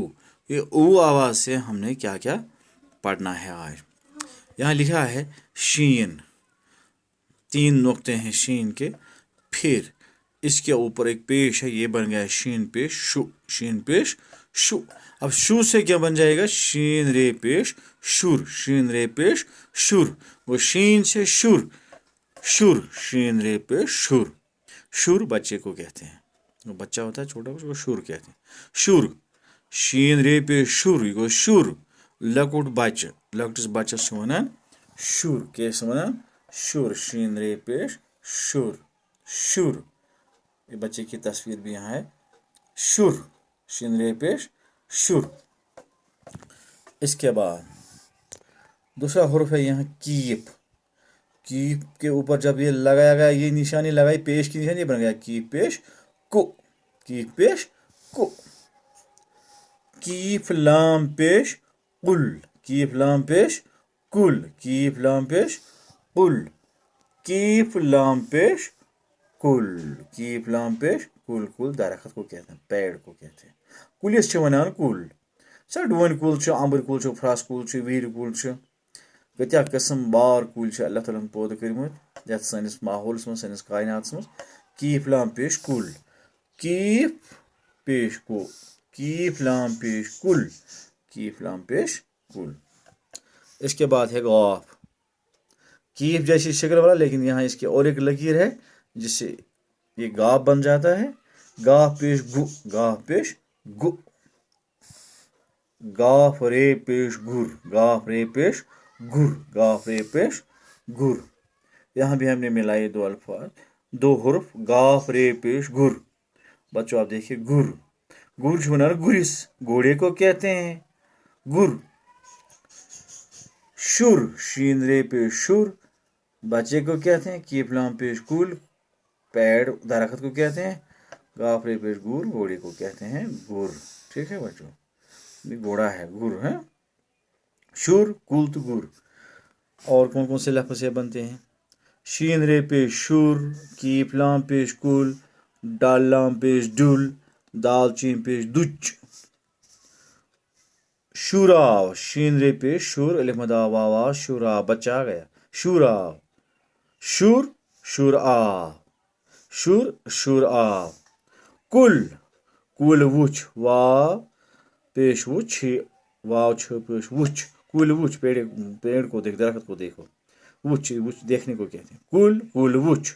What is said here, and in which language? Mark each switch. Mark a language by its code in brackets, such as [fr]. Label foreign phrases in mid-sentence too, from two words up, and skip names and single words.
[ur] یہ او آواز سے ہم نے کیا کیا پڑھنا ہے آج. یہاں لکھا ہے شین، 3 نقطے ہیں شین کے، پھر اس کے اوپر ایک پیش ہے، یہ بن گیا شین پیش شُ، شین پیش شُ. اب شُ سے کیا بن جائے گا، شین رے پیش شُر، شین رے پیش شُر. وہ شین سے شُر، شُر، شین رے پیش شُر. شُر بچے کو کہتے ہیں، وہ بچہ ہوتا ہے چھوٹا، اس کو شُر کہتے ہیں. شُر، شین رے پیش شُر, [ks] ये गो शुर। लकुट बच्चे, लकुटिस बच्चस वनान शुर, कैसे वनान शुर, शीन रे पेश शुर, शुर। [ur] یہ بچے کی تصویر بھی یہاں ہے, شُر، شین رے پیش شُر. اس کے بعد دوسرا حرف ہے یہاں کیف. کیف کے اوپر جب یہ لگایا گیا، یہ نشانی لگائی، پیش کی نشانی، بن گیا کیف پیش کُ، کیف پیش کُ. کیف لام پیش کُل، کیف لام پیش کُل، کیف لام پیش کُل، کیف لام پیش کُل، کیف لام پیش کُل. کُل درخت کو کہتے ہیں، پیڑ کو کہتے ہیں. [ks] कुलिस वनान कुल, सा डोन कुल, अंबर कुल, फ्रस कुल, वीर कुल, कत्या किस्म बार कुल अल्लाह ताला पौध कर्मुत यथ सानिस माहौलस मं, सानिस कायनातस मं। [ur] کیف لام پیش کُل، کیف پیش کُ، کیف لام پیش کُل، کیف لام پیش کُل. اس کے بعد ہے گاف، کیف جیسی شکل والا، لیکن یہاں اس کے اور ایک لکیر ہے جس سے یہ گاف بن جاتا ہے. گاف پیش گُ، گاف پیش گُ، گاف رے پیش گُر، گاف رے پیش گُر، گاف رے پیش گُر. یہاں بھی ہم نے ملائے 2 الفاظ، 2 حرف، گاف رے پیش گُر. بچو آپ دیکھیے، گُر, [ks] गुर छुना गुरिस, [ur] گھوڑے کو کہتے ہیں گُر. شُر، شین رے پیش شُر, بچے کو کہتے ہیں. کیف لام پیش کُل، پیڑ درخت کو کہتے ہیں. گاف رے پیش گُر، گھوڑے کو کہتے ہیں گُر۔ ٹھیک ہے بچو، گھوڑا ہے گُر ہے. [ks] शुर, कुल तो गुर। [ur] اور کون کون سے لفظ سے بنتے ہیں، شین رے پیش شُر، کیف لام پیش کُل، ڈال لام پیش ڈُل، دال چین پیش دُچ. شُراو، شین رے پیش شُر، الف مدہ واو، شُرا، بچہ آ گیا, [ks] शुराव। शुर, शुर आ, शुर, शुर आ। कुल, कुल वुच, वाव पेश वुच, वाव छ पेश वुच, कुल वुच, [ur] پیڑ کو دیکھ، درخت کو دیکھو, وُچ، وُچ دیکھنے کو کہتے ہیں, [ks] कुल, कुल वुच।